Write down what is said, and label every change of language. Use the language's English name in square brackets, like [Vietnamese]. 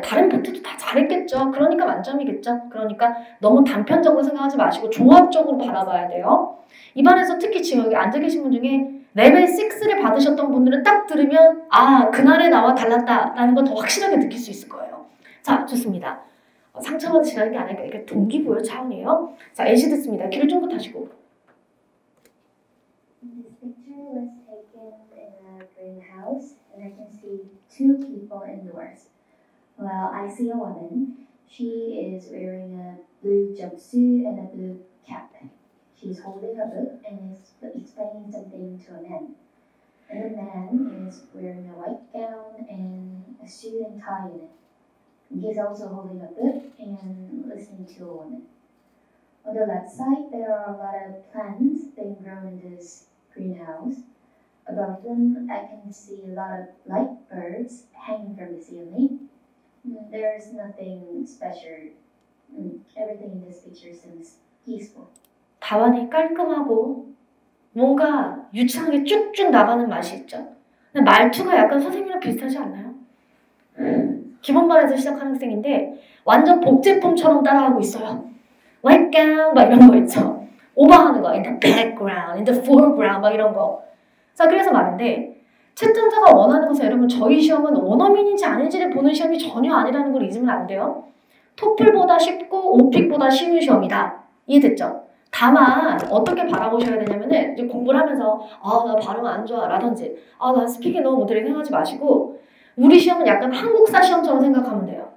[Korean] 다른 파트도 다 잘했겠죠. 그러니까 만점이겠죠. 그러니까 너무 단편적으로 생각하지 마시고 종합적으로 바라봐야 돼요. 이 반에서 특히 지금 여기 앉아 계신 분 중에 레벨 6를 받으셨던 분들은 딱 들으면 그날의 나와 달랐다라는 걸 더 확실하게 느낄 수 있을 거예요. 자, 좋습니다. 상처받으시라는 게 아니니까 이게 동기부여 차원이에요. 자, 예시 듣습니다. 귀를 쫑긋 하시고. [English] This picture was taken in a greenhouse and I can see two people indoors. Well, I see a woman. She is wearing a blue jumpsuit and a blue cap. She's holding a book and is explaining something to a man. And the man is wearing a white gown and a suit and tie in it. He's also holding a book and listening to a woman. On the left side, there are a lot of plants being grown in this greenhouse. Above them, I can see a lot of light birds hanging from the ceiling. There's nothing special. Everything in this picture seems peaceful. [Korean] 답안이 깔끔하고 뭔가 유창하게 쭉쭉 나가는 맛이 있죠. 근데 말투가 약간 선생님이랑 비슷하지 않나요? 기본반에서 시작하는 학생인데 완전 복제품처럼 따라하고 있어요. [English] White gown [Korean] 막 이런 거 있죠. 오버하는 거. [English] In the background, in the foreground [Korean] 막 이런 거. 자, 그래서 말인데 채점자가 원하는 것은 여러분 저희 시험은 원어민인지 아닌지를 보는 시험이 전혀 아니라는 걸 잊으면 안 돼요. 토플보다 쉽고 오픽보다 쉬운 시험이다. 이해됐죠? 다만 어떻게 바라보셔야 되냐면은 이제 공부를 하면서 나 발음 안 좋아 라든지 나 스피킹 너무 못해 생각하지 마시고 우리 시험은 약간 한국사 시험처럼 생각하면 돼요.